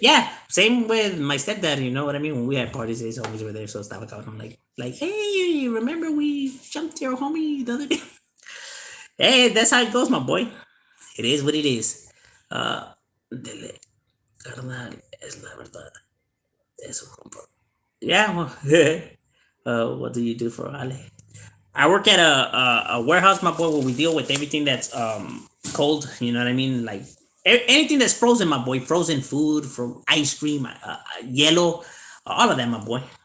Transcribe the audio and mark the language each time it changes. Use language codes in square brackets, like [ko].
[en] Yeah, same with my stepdad. You know what I mean? When we had parties, he's always were there. So stuff like I'm like, hey, you remember we jumped your homie the other day? Hey, that's how it goes, my boy. It is what it is. [es] Dele, carnal, es la verdad. Eso, compa. [en] Yeah, well, what do you do for Ale? I work at a warehouse, my boy, where we deal with everything that's cold. You know what I mean? Like anything that's frozen, my boy. Frozen food, from ice cream, yellow, all of that, my boy.